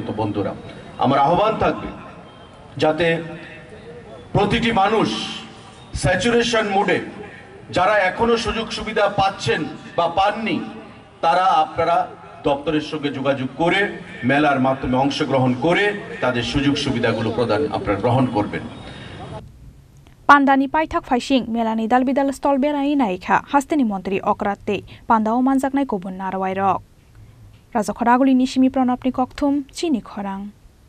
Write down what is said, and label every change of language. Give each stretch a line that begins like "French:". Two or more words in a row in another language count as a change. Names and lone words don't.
Bangla: বন্ধুরা, আমার আহ্বান থাকবে যাতে প্রতিটি মানুষ
English: saturation mode,
Bangla: যারা এখনো সুযোগ সুবিধা পাচ্ছেন বা পাননি, তারা আপনারা দপ্তরের সঙ্গে যোগাযোগ করে মেলার মাধ্যমে অংশগ্রহণ করে তাদের সুযোগ সুবিধাগুলো প্রদান আপনারা গ্রহণ করবেন।
Kok Borok: Pandani Paitak Faishing, Melani Dalbidal Stolbera Inaika, Hastini Montri Okrate, Pandao Manzaknai Kobun Narwai Rock. Razakoraguli Nishimi Pronopni Koktum, Chini Korang.